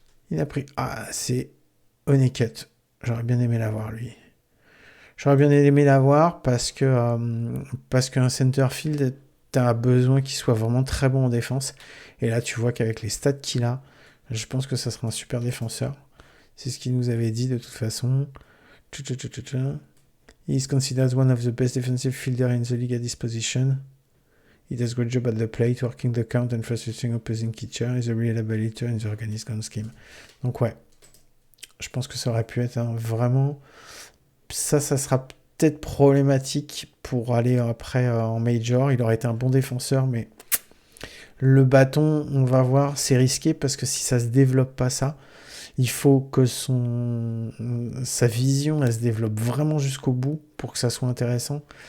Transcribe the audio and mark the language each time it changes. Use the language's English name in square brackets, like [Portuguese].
[French] Il a pris... Ah, c'est Honeycutt. J'aurais bien aimé l'avoir, lui. J'aurais bien aimé l'avoir parce qu'un centerfield, t'as besoin qu'il soit vraiment très bon en défense. Et là, tu vois qu'avec les stats qu'il a, je pense que ça sera un super défenseur. C'est ce qu'il nous avait dit de toute façon. [English] He is considered one of the best defensive fielders in the league at this position. He does a great job at the plate, working the count and frustrating opposing pitcher. He's a reliable hitter in the organized gun scheme. [French] Donc ouais, je pense que ça aurait pu être vraiment... Ça sera peut-être problématique pour aller après en major. Il aurait été un bon défenseur, mais le bâton, on va voir, c'est risqué parce que si ça se développe pas ça, il faut que sa vision, elle se développe vraiment jusqu'au bout pour que ça soit intéressant.